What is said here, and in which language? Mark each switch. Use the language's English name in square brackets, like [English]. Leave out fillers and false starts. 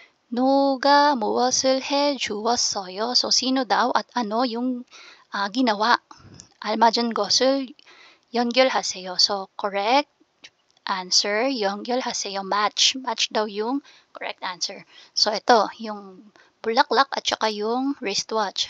[Korean] 누가 무엇을 해 주었어요? [Filipino] So, sino daw at ano yung ginawa? [Korean] 알맞은 것을 연결하세요. [Filipino] So, correct answer, [Korean] 연결하세요. [English] Match. [Filipino] Match daw yung correct answer. So, ito, yung bulaklak at saka yung wristwatch.